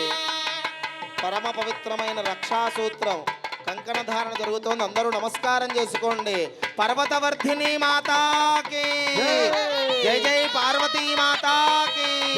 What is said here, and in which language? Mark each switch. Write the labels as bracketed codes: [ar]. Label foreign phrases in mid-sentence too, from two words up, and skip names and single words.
[te] పరమ పవిత్రమైన రక్షాసూత్రం కంకణ ధారణ జరుగుతోంది. అందరూ నమస్కారం చేసుకోండి. [hi] पर्वतवर्धिनी माता की जय जय पार्वती माता की